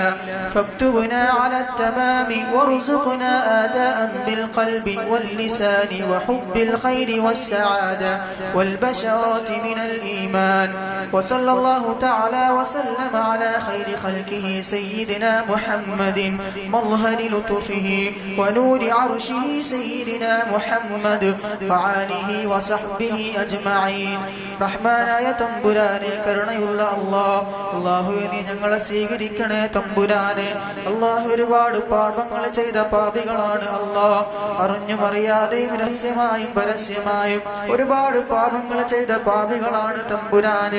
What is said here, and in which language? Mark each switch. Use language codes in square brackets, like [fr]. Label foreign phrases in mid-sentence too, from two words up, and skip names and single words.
[ar] فاكتبنا على التمام وارزقنا آداء بالقلب واللسان وحب الخير والسعادة والبشرة من الإيمان. وصلى الله تعالى وسلم على خير خلقه سيدنا محمد مظهر لطفه ونور عرشه سيدنا محمد وعاله وصحبه أجمعين. [ml] റഹ്മാനായ തമ്പുരാനെ, കരുണയുള്ള അല്ലാഹു നീ ഞങ്ങളെ സ്വീകരിക്കണേ തമ്പുരാനെ. അല്ലാഹു ഒരുപാട് പാപങ്ങൾ ചെയ്ത പാപികളാണ് അല്ലാഹ്. അറിഞ്ഞും അറിയാതെയും രഹസ്യമായും പരസ്യമായും ഒരുപാട് പാപങ്ങൾ ചെയ്ത പാപികളാണ് തമ്പുരാനെ.